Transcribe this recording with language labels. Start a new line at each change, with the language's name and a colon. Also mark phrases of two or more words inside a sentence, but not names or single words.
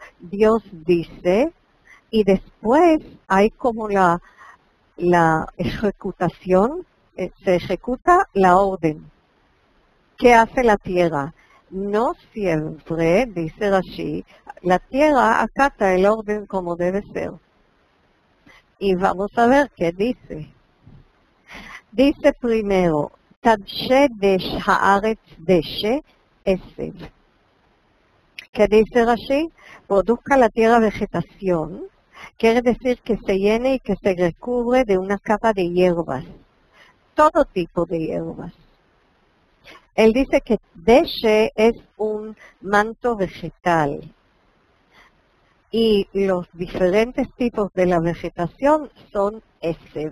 Spanish: Dios dice, y después hay como la ejecutación, se ejecuta la orden. ¿Qué hace la tierra? No siempre, dice Rashi, la tierra acata el orden como debe ser. Y vamos a ver qué dice. Dice primero,
Hebrew: תדשא דש הארץ דשא עשב.
Spanish: ¿Qué dice Rashi? Produzca la tierra vegetación. Quiere decir que se llene y que se recubre de una capa de hierbas, todo tipo de hierbas. Él dice que deshe es un manto vegetal y los diferentes tipos de la vegetación son esev.